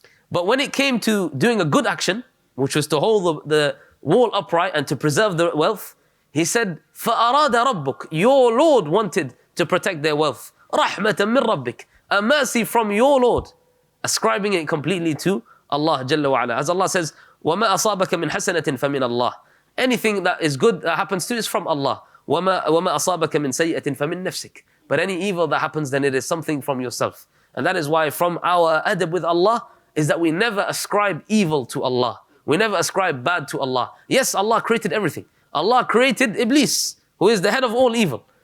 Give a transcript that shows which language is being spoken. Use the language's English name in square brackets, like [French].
[English] But when it came to doing a good action, which was to hold the wall upright and to preserve the wealth, he said, [Arabic] فَأَرَادَ رَبُّكَ. [English] Your Lord wanted to protect their wealth. [Arabic] رَحْمَةً مِّن رَبِّكَ. [English] A mercy from your Lord. Ascribing it completely to Allah Jalla wa Ala. As Allah says, [Arabic] وَمَا أَصَابَكَ مِنْ حَسَنَةٍ فَمِنَ اللَّهِ. [English] Anything that is good that happens to you is from Allah. [Arabic] وَمَا أَصَابَكَ مِنْ سَيِّئَةٍ فَمِنْ نَفْسِكَ. [English] But any evil that happens, then it is something from yourself. And that is why from our adab with Allah is that we never ascribe evil to Allah. We never ascribe bad to Allah. Yes, Allah created everything. Allah created Iblis, who is the head of all evil.